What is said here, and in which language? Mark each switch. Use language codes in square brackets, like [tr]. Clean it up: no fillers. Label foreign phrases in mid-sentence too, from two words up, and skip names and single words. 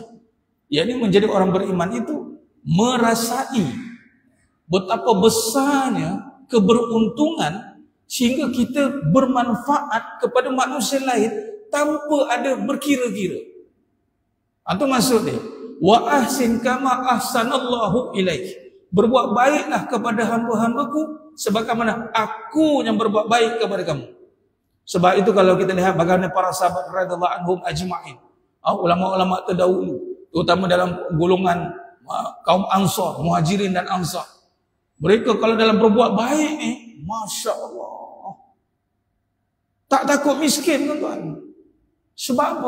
[ms] Yakni menjadi orang beriman itu merasai betapa besarnya keberuntungan sehingga kita bermanfaat kepada manusia lain tanpa ada berkira-kira. Itu maksud dia. [ar] وأحسن كما أحسن الله إليك. [ms] Berbuat baiklah kepada hamba-hambaku sebagaimana aku yang berbuat baik kepada kamu. Sebab itu kalau kita lihat bagaimana para sahabat [ar] رضي الله عنهم أجمعين, [ms] ulama-ulama terdahulu, terutama dalam golongan kaum Ansar, Muhajirin dan Ansar. Mereka kalau dalam berbuat baik ni, [ar] ما شاء الله, [ms] tak takut miskin, tuan-tuan. Sebab apa?